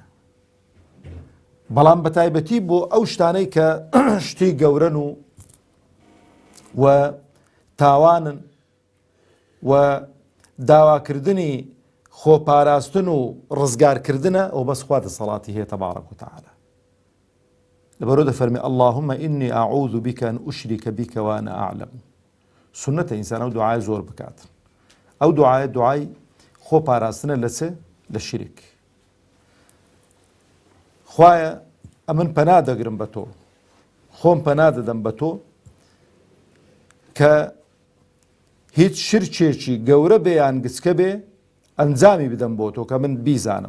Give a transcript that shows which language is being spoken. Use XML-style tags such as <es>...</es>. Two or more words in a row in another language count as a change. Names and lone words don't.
<ckb>بەڵام بە تایبەتی بۆ ئەو شتانەی کە شتی گەورەن و تاوانن و داواکردنی خۆپاراستن و ڕزگارکردنە ئەو بەس خوا دەسەڵاتی هەیە</ckb> <ar>تەبارەک و تەعالە.</ar> <ckb>لەبەرەوە دەفەرمێ</ckb> <ar>اللهم إني أعوذ بك أن أشرك بك وأنا أعلم.</ar> <ckb>سنەتە ئینسان ئەو دوعای زۆر بکات. ئەو دوعای خۆپاراستنە لە شیرک. خوایە ئەمن پەنا دەگرم بە تۆ، خۆم پەنا دەدەم بە تۆ کە هیچ شرکێکی گەورە بێ یان گچکە بێ ئەنجامی بدەم بۆ تۆ کە من بیزانم.</ckb>